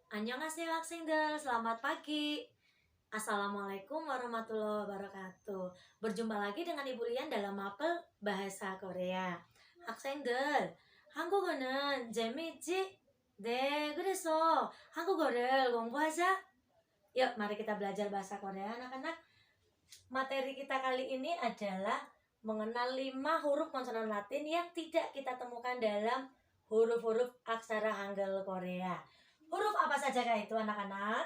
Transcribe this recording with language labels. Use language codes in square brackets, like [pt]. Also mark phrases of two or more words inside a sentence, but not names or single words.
[id] Annyeonghaseyo Aksengdel, selamat pagi. [ar] السلام عليكم ورحمة الله وبركاته. [id] Berjumpa lagi dengan Ibu Lian dalam mapel bahasa Korea. [ko] 학생들, 한국어는 재미있지? 네, 그래서 한국어를 공부하자. [id] Yuk, mari kita belajar bahasa Korea, anak-anak. Materi kita kali ini adalah mengenal 5 huruf konsonan Latin yang tidak kita temukan dalam huruf-huruf aksara Hangul Korea. Huruf apa saja itu anak-anak?